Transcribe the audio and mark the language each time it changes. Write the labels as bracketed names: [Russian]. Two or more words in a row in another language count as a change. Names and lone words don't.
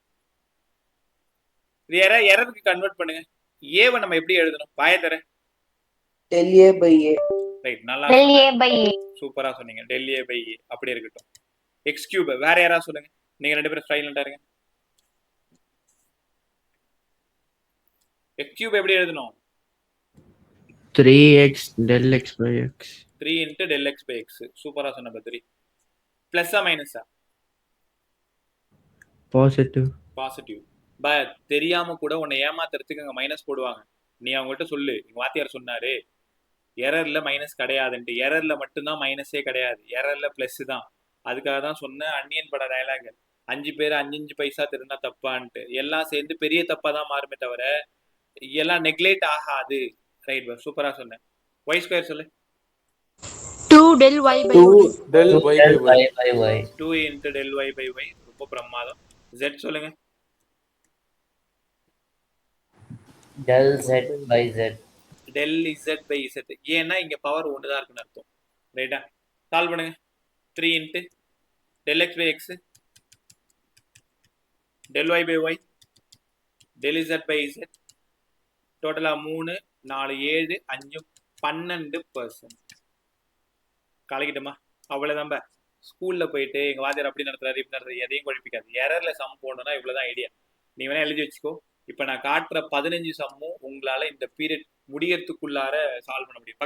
[Tamil] இது எரருக்கு கன்வெர்ட் பண்ணுங்க. ஏவை நம்ம எப்படி எழுதணும்? பாய தர [English] del A by A. [Tamil] ரைட், நல்லா [English] del A by A. [Tamil] சூப்பரா சொன்னீங்க. [English] del A by A [Tamil] அப்படி இருக்கட்டும். [English] x cube [Tamil] வேற யாராவது சொல்லுங்க. நீங்க 2 பேரும் சைலண்டா இருங்க. [English] x cube [Tamil] எப்படி எழுதணும்? [English] 3x del x by x. 3 into del x by x. [Tamil] சூப்பரா சொன்ன பத்ரி. பிளஸ்ஸா மைனஸா? [English] Positive. [Tamil] பாசிட்டிவ். பட் தெரியாம கூட உன்னை ஏமாத்துறதுக்கு அங்க மைனஸ் போடுவாங்க. நீ அவங்ககிட்ட சொல்லு, எங்க வாத்தியார் சொன்னாரு எரர்ல மைனஸ் கிடையாதுன்ட்டு. எரர்ல மட்டும்தான் மைனஸே கிடையாது, எரர்ல பிளஸ் தான். அதுக்காக தான் சொன்ன அன்னியன் பட டயலாக், 5 பேர் 5 பைசா திருந்தா தப்பான்ட்டு. எல்லாம் சேர்ந்து பெரிய தப்பா தான் மாறுமே தவிர எல்லாம் நெக்லெக்ட் ஆகாது. ரைட் பா, சூப்பரா சொன்னேன். [English] y square [Tamil] சொல்லு. [English] 2 del y by 2 y. del y by y. 2 into del y by y. [Tamil] ரொம்ப பிரமாதம். Z சொல்லுங்க. [English] del z by z. del z by z. [Tamil] ஏன்னா இங்க பவர் ஒன்று தான் இருக்குன்னு அர்த்தம். ரைட்டா? சால்வ் பண்ணுங்க. [English] 3 into del x by x, del y by y, del z by z. [Tamil] டோட்டலா 3 4 7 5 12%. கலக்கிட்டோமா? அவ்வளவுதான். ஸ்கூல்ல போயிட்டு எங்க வாத்தியார் அப்படி நடத்துறாரு இப்படி நடத்துறாரு எதையும் குழப்பிக்காது. எரர்ல சம் போடணும்னா இவ்வளவுதான் ஐடியா. நீ வேணா எழுதி வச்சுக்கோ. இப்ப நான் காட்டுற 15 சம்மும் உங்களால இந்த பீரியட் முடியறதுக்குள்ளார சால்வ் பண்ண முடியும்.